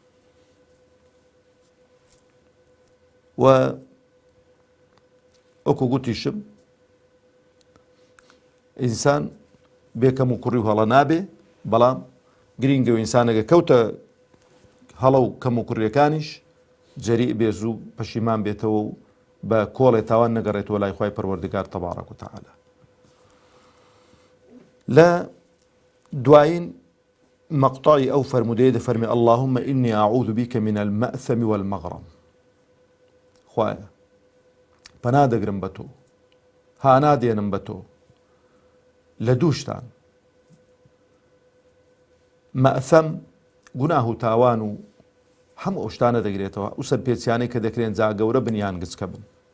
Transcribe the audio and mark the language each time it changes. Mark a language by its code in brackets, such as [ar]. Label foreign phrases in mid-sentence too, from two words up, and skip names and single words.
[ckb] و ئەوکو گوتیشم ئینسان بێکەم و کوڕی و هەڵە نابێ، بەڵام گرینگە و ئینسانەگە کەوتە هەڵە و کەم و کوڕیەکانیش جەریء بێ زوو پەشیمان بێتەوە و بە کۆڵێ تاوان نەگەڕێتەوە لای خوای پەروەردگار [ar] تەبارەک و تەعالا. [ckb] لە دوایین مەقطعی ئەو فەرمودەیە دەفەرمێ [ar] اللهم إني أعوذ بك من المأثم والمغرم. [ckb] خوایە پەنا دەگرم بە تۆ، هانا دێنم بە تۆ لە دووشتان، مەئثەم گوناه و تاوان و هەموو ئەو شتانە دەگرێتەوە، ئەو سەرپێچیانەی کە دەکرێن جا گەورە بنیان گچکە بن.